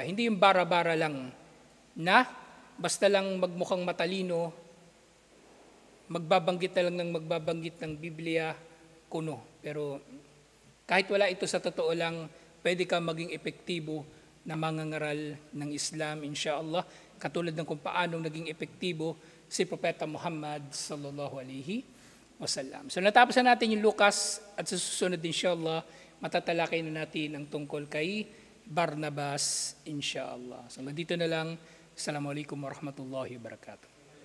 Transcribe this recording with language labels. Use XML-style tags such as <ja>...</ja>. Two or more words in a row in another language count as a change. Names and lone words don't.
<tl>Hindi yung bara-bara lang na basta lang magmukhang matalino, magbabanggit na lang ng magbabanggit ng Biblia, kuno. Pero kahit wala ito sa totoo lang, pwede ka maging epektibo na mangangaral ng Islam,</tl> <ar>إن شاء الله,</ar> <tl>katulad ng kung paano naging epektibo si Propeta Muhammad</tl> <ar>صلى الله عليه وسلم.</ar> <tl>So natapos na natin yung Lucas at sa susunod</tl> <ar>إن شاء الله,</ar> <tl>matatalakay na natin ang tungkol kay Barnabas</tl> <ar>إن شاء الله.</ar> <tl>So dito na lang.</tl> <ar>السلام عليكم ورحمة الله وبركاته.</ar>